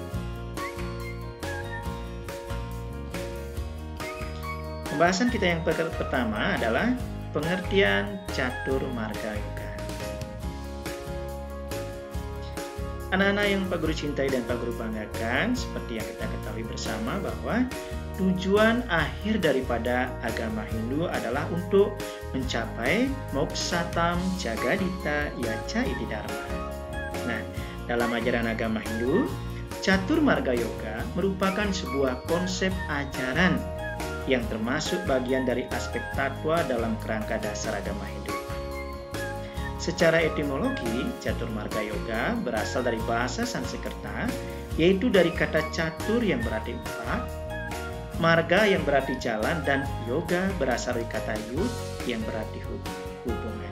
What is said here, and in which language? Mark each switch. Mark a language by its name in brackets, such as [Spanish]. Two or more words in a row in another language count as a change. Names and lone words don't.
[Indonesian] Pembahasan kita yang pertama adalah pengertian Catur Marga Yoga. Anak-anak yang Pak Guru cintai dan Pak Guru banggakan, seperti yang kita ketahui bersama bahwa tujuan akhir daripada agama Hindu adalah untuk mencapai [Sanskrit] Moksatam Jagadita Yaca Iti Dharma. [Indonesian] Nah, dalam ajaran agama Hindu, Catur Marga Yoga merupakan sebuah konsep ajaran yang termasuk bagian dari aspek tatwa dalam kerangka dasar agama Hindu. Secara etimologi, Catur Marga Yoga berasal dari bahasa Sanskerta, yaitu dari kata catur yang berarti 4, marga yang berarti jalan, dan yoga berasal dari kata yud yang berarti hubungan.